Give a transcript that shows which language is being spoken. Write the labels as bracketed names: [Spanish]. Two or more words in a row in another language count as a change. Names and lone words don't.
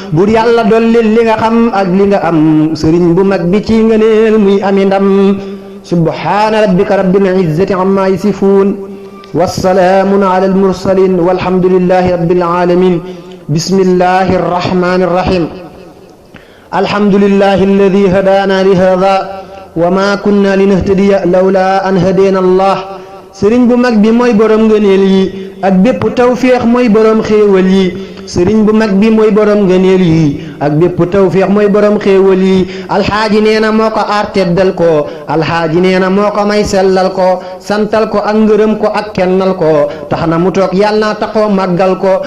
[Wolof] Bur Yàlla dollil li nga xam ak li nga am. Sëriñ bu mag bi ci ngëneel muy ami ndam. [Arabic] سبحان ربك رب العزة عما يصفون وسلام على المرسلين والحمد لله رب العالمين. بسم الله الرحمن الرحيم. الحمد لله الذي هدانا لهذا وما كنا لنهتدي لولا أن هدينا الله. [Wolof] Sëriñ bu mag bi mooy borom ngëneel yi ak bépp tawféex mooy borom xéewal yi. Sëriñ bu mag bi mooy borom ngëneel yi ak bépp tawféex mooy borom xéewal yi. Alxaaji nee na moo ko aar teddal ko. Alxaaji nee na moo ko may sellal ko. Santal ko ak ngërëm ko ak kennal ko. Tax na mu toog Yàlla na taxoo màggal ko.